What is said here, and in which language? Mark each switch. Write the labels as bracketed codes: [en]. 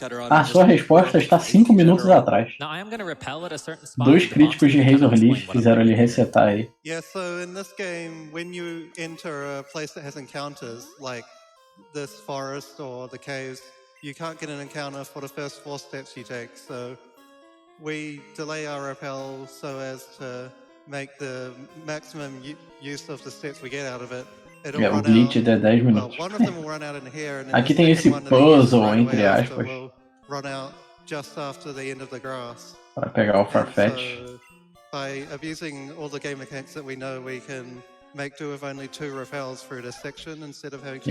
[pt] A sua resposta está 5 minutos atrás. 2 críticos de Razor Leaf fizeram ele resetar aí. [en] Yeah, so in this game, when you enter a place that has encounters, like this forest or the caves, you can't get an encounter for the first 4 steps you take, so we delay our rappel so as to make the maximum use of the steps we get out of it. [pt] O glitch é 10 minutos. [en] One of them will run out in here, and [pt] aqui tem esse puzzle, entre aspas, [en] run out just after the end of the grass. [pt] Para pegar o Farfetch. [en] So, by abusing all the game mechanics that we know, we can make do with only 2 repels through this section instead of having to...